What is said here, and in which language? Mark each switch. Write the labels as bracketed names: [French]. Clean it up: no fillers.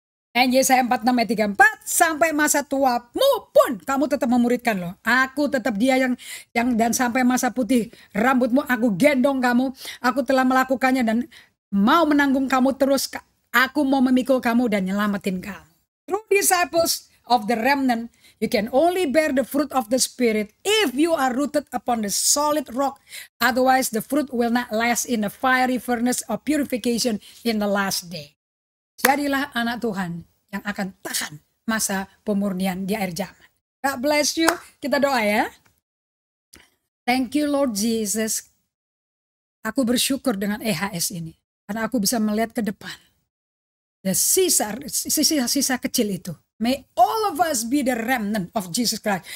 [Indonesian] Dan Yesaya 46 ayat 34, sampai masa tuamu pun kamu tetap memuridkan loh. Aku tetap Dia yang dan sampai masa putih rambutmu aku gendong kamu. Aku telah melakukannya dan mau menanggung kamu terus. Aku mau memikul kamu dan nyelamatin kamu. [English] True disciples of the remnant, you can only bear the fruit of the Spirit if you are rooted upon the solid rock. Otherwise the fruit will not last in the fiery furnace of purification in the last day. [Indonesian] Jadilah anak Tuhan yang akan tahan masa pemurnian di akhir zaman. [English] God bless you. [Indonesian] Kita doa ya. [English] Thank you Lord Jesus. [Indonesian] Aku bersyukur dengan EHS ini. Karena aku bisa melihat ke depan. The sisa kecil itu. [English] May all of us be the remnant of Jesus Christ.